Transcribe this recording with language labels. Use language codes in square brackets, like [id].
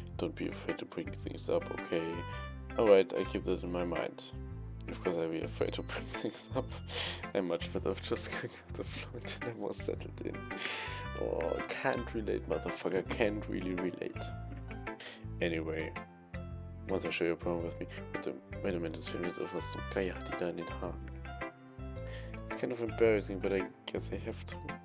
[en] Don't be afraid to bring things up, okay? Alright, I keep that in my mind. Of course I'll be afraid to bring things up. I'm much better off just going with the flow until I'm more settled in. Oh, can't relate, motherfucker, can't really relate. Anyway, want to show you a poem with me? Wait a minute, [de] das fällt mir jetzt auf, was zum Geier hat die da in den Haaren? [en] It's kind of embarrassing, but I guess I have to.